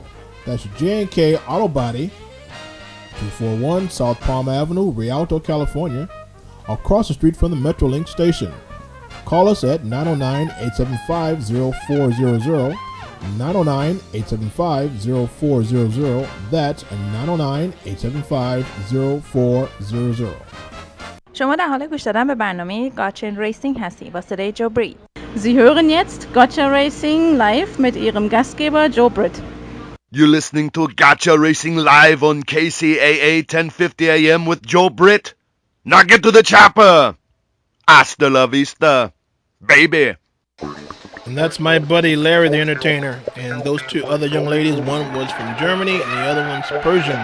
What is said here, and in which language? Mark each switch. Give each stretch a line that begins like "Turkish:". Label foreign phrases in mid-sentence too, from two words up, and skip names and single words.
English: That's J&K Auto Body, 241 South Palm Avenue, Rialto, California, across the street from the Metrolink station. Call us at 909-875-0400, 909-875-0400. That's 909-875-0400.
Persian: شما در حال گوش دادن به برنامه گاتشا ریسینگ هستی با صدای جو برید.
German: Sie hören jetzt Gotcha Racing live mit Ihrem Gastgeber Joe Britt.
English: You're listening to Gotcha Racing live on KCAA 1050 AM with Joe Britt. Now get to the chopper.
Spanish: Hasta la vista,
English: baby. And that's my buddy Larry the Entertainer. And those two other young ladies, one was from Germany and the other one's Persian.